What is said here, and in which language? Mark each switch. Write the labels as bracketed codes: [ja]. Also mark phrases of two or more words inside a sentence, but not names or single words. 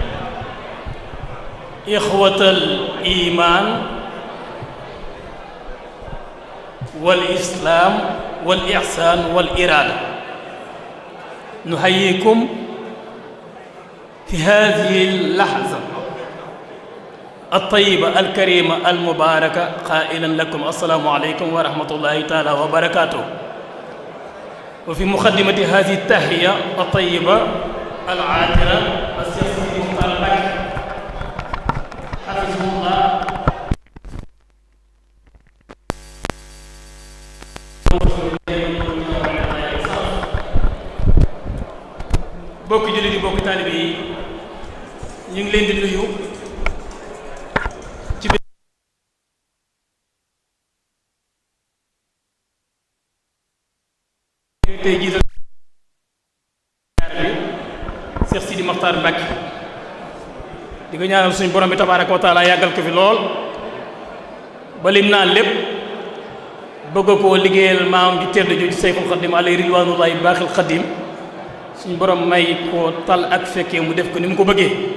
[ar] إخوة الإيمان والإسلام والإحسان والإرادة، نحييكم في هذه اللحظة الطيبة الكريمة المباركة قائلا لكم السلام عليكم ورحمة الله تعالى وبركاته. وفي مقدمة هذه التحية الطيبة العاطرة الشيخ مختار مكي حفظه الله [wo] bokk jullit yi bokk taalibe yi ñu ngi leen di nuyu ci tey jiital Cheikh Sidi Mokhtar Mbacké di ko ñaanal suñu borom bi [ar] تبارك وتعالى [wo] yàggal ko fi lool ba lim naa lépp bëgg koo liggéeyal maam ju tedd ju Seyxul Xadim [ar] عليه رضوان الله الباقي [wo] Xadim suñu borom may ko tal ak fekkee mu def ko ni mu ko bëggee.